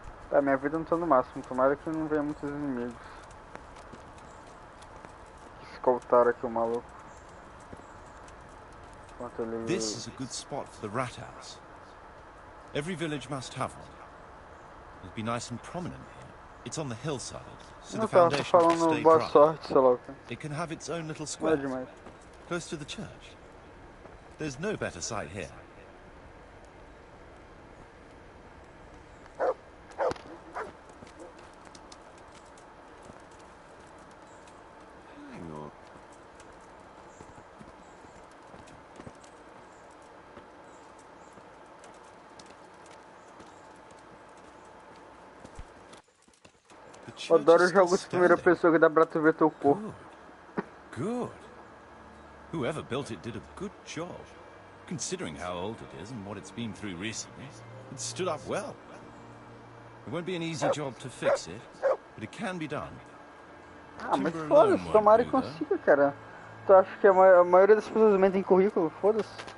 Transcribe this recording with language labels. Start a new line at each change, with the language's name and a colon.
Portuguese: Tá, minha vida não tá no máximo. Tomara que não venha muitos inimigos. Escoltaram aqui o maluco. Ele...
English: This is a good spot for the rat house. Every village must have one. It'll be nice and prominent here. It's on the hillside, so the foundation will stay
Portuguese: boa
English: dry.
Portuguese: sorte, sei lá o quê.
English: It can have its own little square, close to the church. There's no better site here. Hang on.
Portuguese: Eu adoro jogos de primeira pessoa que dá pra tu ver teu corpo.
English: Good. Whoever built it did a good job. Considering how old it is and what it's been through recently, it stood up well. It won't be an easy job to fix it, but it can be done.
Portuguese: Ah, mas foda-se, tomara que consiga, cara. Tu acha que a maioria das pessoas mentem currículo? Foda-se.